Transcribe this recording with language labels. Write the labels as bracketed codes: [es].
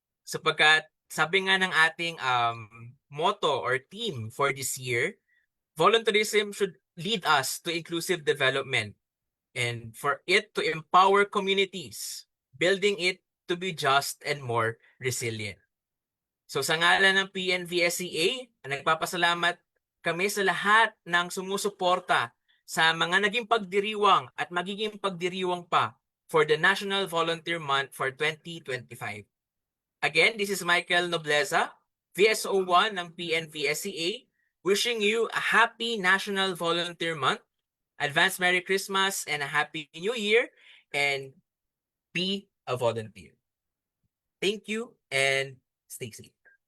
[tl] Sapagkat sabi nga ng ating [en] motto or theme for this year, volunteerism should lead us to inclusive development and for it to empower communities, building it to be just and more resilient. [tl] So sa ngalan ng PNVSCA, nagpapasalamat kami sa lahat ng sumusuporta sa mga naging pagdiriwang at magiging pagdiriwang pa [en] for the National Volunteer Month for 2025. Again, this is Michael Nobleza, VSO1 ng PNVSCA, wishing you a happy National Volunteer Month, advance Merry Christmas and a Happy New Year, and be a volunteer. Thank you and stay safe.